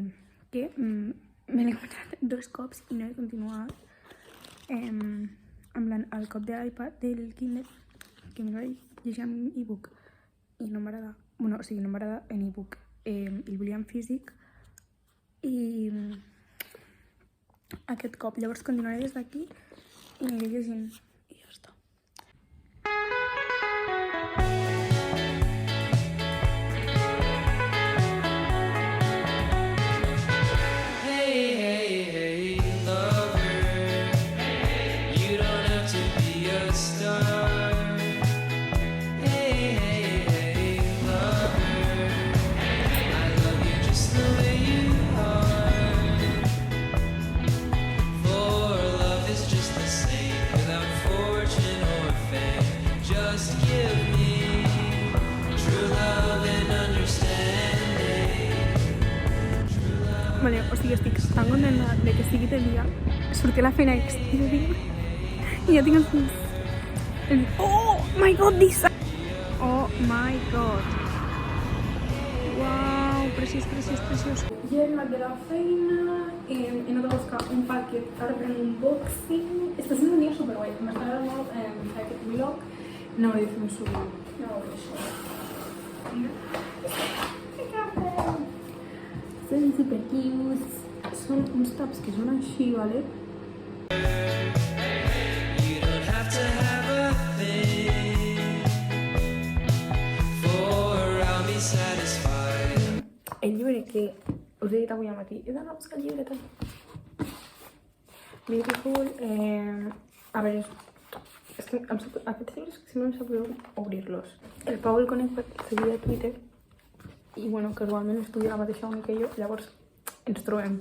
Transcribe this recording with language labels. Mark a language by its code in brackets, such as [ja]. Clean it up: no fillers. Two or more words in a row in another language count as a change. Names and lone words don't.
[ca] Que me l'he comprat 2 cops i no he continuat amb el cop de l'iPad del Kindle, que me vaig llegir en e-book i no m'agrada, bueno, o sigui, no m'agrada en e-book, el volia en físic. I aquest cop, llavors continuaré des d'aquí i aniré llegint i ja està. [en] Hey, hey, hey, lover, you don't have to be a star. Hey, hey, hey, lover, I love you just the way you are. For love is just the same, without fortune or fame. Just give me true love and understanding. [ca] Vale, o sigui, estic tan contenta de que estigui de dia. Sortir a la feina i que estigui de dia. I ja tinc el... [en] Oh my god, this... Oh my god. [ca] Uau, preciós, preciós, preciós. Ja he arribat de la feina, he anat a buscar un paquet, ara fem un unboxing. Està sent un dia superguai, m'està agradant molt fer aquest vlog. No hauré de fer un sovint. No ho veig. Són super cutes. Són uns tops que són així, ¿vale? [en] You don't have to have a thing, for I'll be satisfied. [ca] El llibre que us he dit avui al matí, he d'anar a buscar el llibre també. Beautiful, a veure, és que aquests llibres sempre em sap greu obrir-los. El Pau el conec per seguir a Twitter i bueno, casualment estudia la mateixa uni que jo, llavors ens trobem.